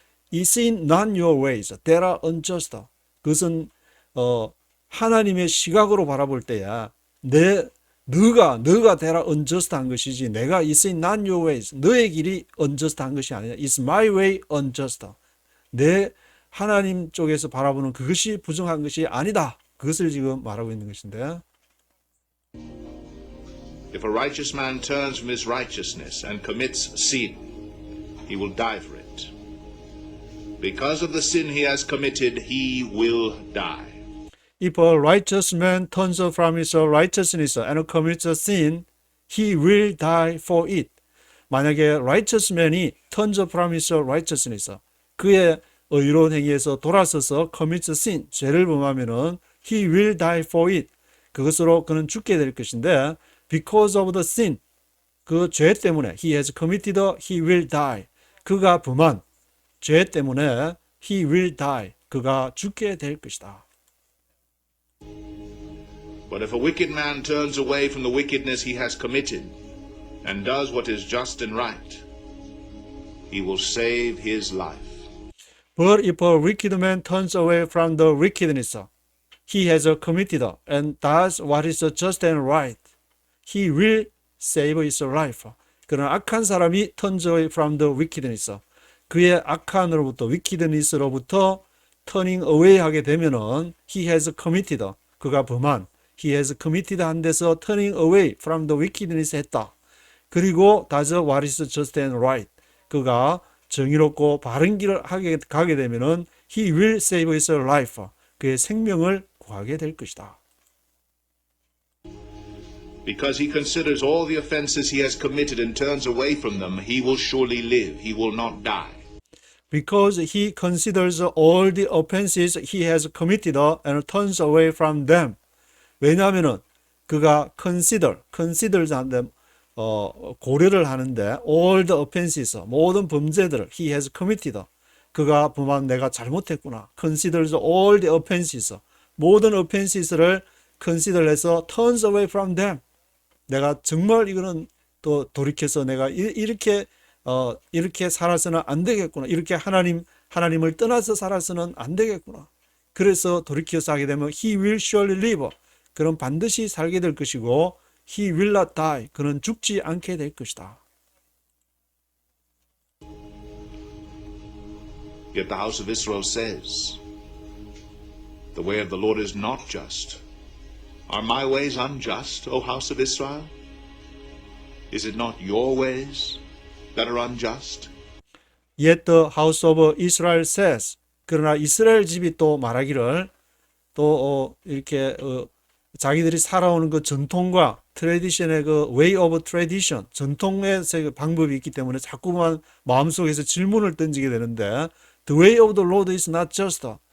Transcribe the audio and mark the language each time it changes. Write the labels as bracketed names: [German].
[Korean] 이 [English] sin not your ways that are unjust, [Korean] 그것은 하나님의 시각으로 바라볼 때야 너가 되라 unjust한 것이지, 내가 이 sin not your ways, 너의 길이 unjust한 것이 아니라 [English] it's my way unjust, [Korean] 내 하나님 쪽에서 바라보는 그것이 부정한 것이 아니다, 그것을 지금 말하고 있는 것인데, [English] If a righteous man turns from his righteousness and commits sin, he will die for it. Because of the sin he has committed, he will die. If a righteous man turns from his righteousness and commits a sin, he will die for it. [Korean] 만약에 [English] righteous man이 turns from his righteousness, [Korean] 그의 의로운 행위에서 돌아서서 [English] commits sin, [Korean] 죄를 범하면은 [English] he will die for it. [Korean] 그것으로 그는 죽게 될 것인데, [English] because of the sin, [Korean] 그 죄 때문에 [English] he has committed, he will die. [Korean] 그가 범한 죄 때문에 [English] he will die. [Korean] 그가 죽게 될 것이다. [English] But if a wicked man turns away from the wickedness he has committed and does what is just and right, he will save his life. But if a wicked man turns away from the wickedness he has committed and does what is just and right, he will save his life. [Korean] 그러나 악한 사람이 [English] turns away from the wickedness, [Korean] 그의 악한으로부터 [English] wickedness로부터 turning away 하게 되면은 he has committed, [Korean] 그가 범한, [English] he has committed 한 데서 turning away from the wickedness 했다. 그리고 does what is just and right, [Korean] 그가 정의롭고 바른 길을 가게 되면은 [English] he will save his life, [Korean] 그의 생명을 구하게 될 것이다. [English] Because he considers all the offenses he has committed and turns away from them, he will surely live, he will not die. Because he considers all the offenses he has committed and turns away from them. [Korean] 왜냐하면은 그가 considers 하는데 고려를 하는데, [English] all the offenses, [Korean] 모든 범죄들을 [English] he has committed, [Korean] 그가 범한 내가 잘못했구나. [English] considers all the offenses, 모든 offenses를 consider해서 turns away from them. [Korean] 내가 정말 이거는 또 돌이켜서 내가 이렇게 살아서는 안 되겠구나. 이렇게 하나님을 떠나서 살아서는 안 되겠구나. 그래서 돌이켜서 하게 되면 [English] he will surely live, [Korean] 그는 반드시 살게 될 것이고 [English] he will not die, [Korean] 그는 죽지 않게 될 것이다. [English] Yet the house of Israel says, the way of the Lord is not just. Are my ways unjust, O house of Israel? Is it not your ways that are unjust? Yet the house of Israel says, [Korean] 그러나 이스라엘 집이 또 말하기를, 또 이렇게 자기들이 살아오는 그 전통과 트레디션의 그 [English] way of tradition, [Korean] 전통의 방법이 있기 때문에 자꾸만 마음속에서 질문을 던지게 되는데, [English] the way of the Lord is not just.